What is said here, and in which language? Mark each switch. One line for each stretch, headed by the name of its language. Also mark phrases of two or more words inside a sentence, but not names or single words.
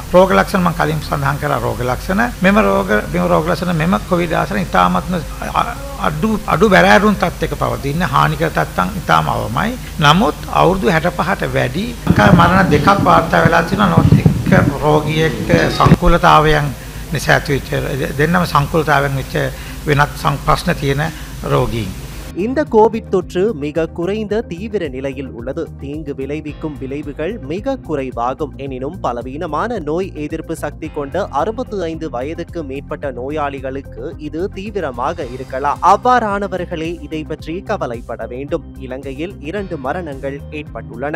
Sinhala: රෝග ලක්ෂණ මම කලින් සඳහන් කරා රෝග ලක්ෂණ මෙම රෝග ලක්ෂණ මෙම කොවිඩ් ආසාදනය ඉතාමත්ම අඩු බැරෑරුම් තත්ත්වයක පවතින හානිකර තත්ත්වයන් ඉතාම අවමයි. නමුත් අවුරුදු 65ට වැඩි මරණ දෙකක් වාර්තා වෙලා තියෙනවා. රෝගියෙක් සංකූලතාවයන් නිසා ඇතිවෙච්ච දෙන්නම සංකූලතාවයන් වෙච්ච වෙනත් ප්‍රශ්න තියෙන රෝගීන්.
Tamil: இந்த கோவிட் தொற்று மிக குறைந்த தீவிர நிலையில் உள்ளது. தீங்கு விளைவிக்கும் விளைவுகள் மிக குறைவாகும். எனினும் பலவீனமான நோய் எதிர்ப்பு சக்தி கொண்ட 65 வயதுக்கு மேற்பட்ட நோயாளிகளுக்கு இது தீவிரமாக இருக்கலாம். அவ்வாறானவர்களே இதை பற்றி கவலைப்பட வேண்டும். இலங்கையில் 2 மரணங்கள் ஏற்பட்டுள்ளன.